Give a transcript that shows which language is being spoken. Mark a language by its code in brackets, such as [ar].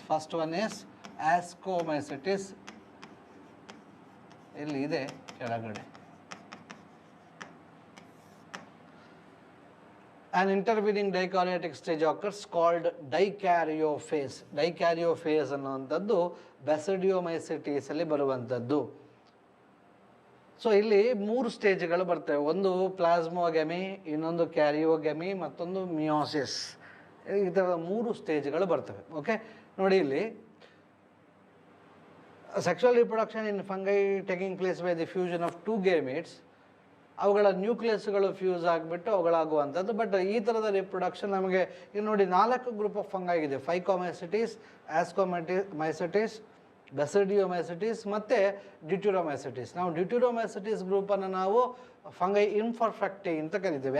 [en] First one is Ascomycetes. [kn] ಇಲ್ಲಿ ಇದೆ ಕೆಳಗಡೆ. [en] An intervening dikaryotic stage occurs called dikaryophase. [kn] Dikaryophase ಅನ್ನುವಂಥದ್ದು Basidiomycetes ಅಲ್ಲಿ ಬರುವಂಥದ್ದು. ಸೊ ಇಲ್ಲಿ 3 ಸ್ಟೇಜ್ಗಳು ಬರ್ತವೆ. ಒಂದು ಪ್ಲಾಸ್ಮೋಗೆಮಿ, ಇನ್ನೊಂದು ಕ್ಯಾರಿಯೋಗೆಮಿ, ಮತ್ತೊಂದು ಮಿಯೋಸಿಸ್. ಈ ಥರದ 3 ಸ್ಟೇಜ್ಗಳು ಬರ್ತವೆ. ಓಕೆ, ನೋಡಿ ಇಲ್ಲಿ [en] sexual reproduction in fungi taking place by the fusion of 2 gametes. [kn] ಅವುಗಳ ನ್ಯೂಕ್ಲಿಯಸ್ಗಳು ಫ್ಯೂಸ್ ಆಗಿಬಿಟ್ಟು ಅವುಗಳಾಗುವಂಥದ್ದು. ಬಟ್ ಈ ಥರದ ರಿಪ್ರೊಡಕ್ಷನ್ ನಮಗೆ ಈಗ ನೋಡಿ 4 ಗ್ರೂಪ್ ಆಫ್ ಫಂಗೈ ಇದೆ. ಫೈಕೋಮೈಸಿಟಿಸ್, ಆಸ್ಕೋಮೈಸಿಟಿಸ್, ಬೆಸಿಡಿಯೋಮೈಸಿಟಿಸ್ ಮತ್ತು ಡ್ಯೂಟೆರೋಮೈಸಿಟಿಸ್. ನಾವು ಡ್ಯೂಟೆರೋಮೈಸಿಟಿಸ್ ಗ್ರೂಪನ್ನು ನಾವು ಫಂಗೈ ಇನ್ಪರ್ಫೆಕ್ಟಿ ಅಂತ ಕರಿತೇವೆ.